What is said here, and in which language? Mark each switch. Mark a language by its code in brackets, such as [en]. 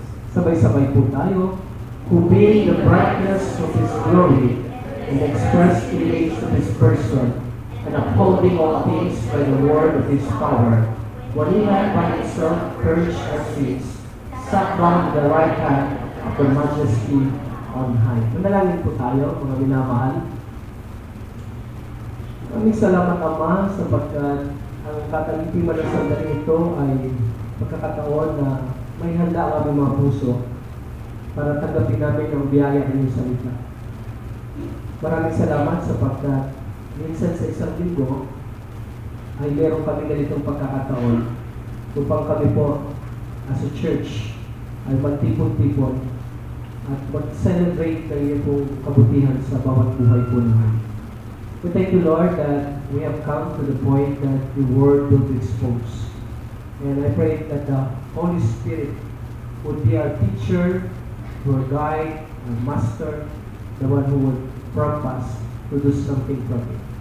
[tl] Sabay-sabay po tayo, [en] who being the brightness of His glory and express image of His person, and upholding all things by the word of His power, when He had by Himself purged our sins, sat down at the right hand of the Majesty on high. [tl] Manalangin po tayo, mga minamahal. Maraming salamat, Ama, sapagkat ang katalipiman ng sandali ito ay pagkakataon na may handa ang aming mga puso para tanggapin namin ang biyaya ng iyong salita. Maraming salamat sapagkat minsan sa isang linggo ay meron kami ganitong pagkakataon upang kami po [en] as a church [tl] ay magtipon-tipon at mag-celebrate ng iyong pong kabutihan sa bawat buhay po namin. [en] We thank you, Lord, that we have come to the point that the Word will be exposed. And I pray that the Holy Spirit would be our teacher, our guide, our master, the one who would prompt us to do something from it.